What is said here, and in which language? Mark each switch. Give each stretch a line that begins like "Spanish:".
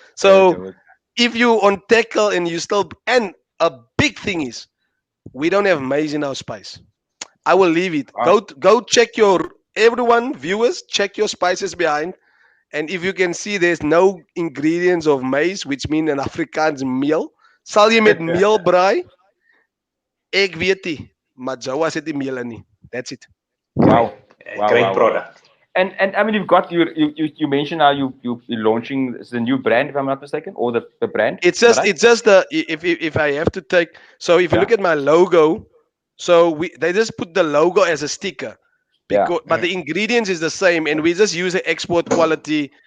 English: So if you on Tekkel and you still, and a big thing is we don't have maize in our spice. I will leave it. Go check everyone, viewers, check your spices behind. And if you can see there's no ingredients of maize, which means an Afrikaans meal.
Afrikaans: Sal jy met meel braai? Ek weet nie, maar Jowa sit die meel in nie.
English: That's it. Wow. Great product. And I mean, you've got you mentioned now you're launching the new brand, if I'm not mistaken, or the brand. It's just if I have to take. So if you look at my logo, so they just put the logo as a sticker, but the ingredients is the same, and we just use the export quality.